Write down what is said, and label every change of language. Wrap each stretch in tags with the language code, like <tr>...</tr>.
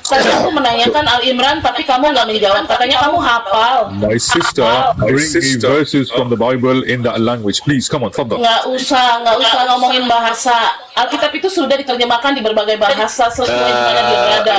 <id>Tadi aku menanyakan Al Imran, tapi kamu nggak menjawab. Katanya kamu hafal.</id> <en>My sister, bring me verses from the Bible in that language. Please, come on, fadal.</en> <id>Nggak usah ngomongin bahasa. Alkitab itu sudah diterjemahkan di berbagai bahasa sesuai di mana dia berada.</id>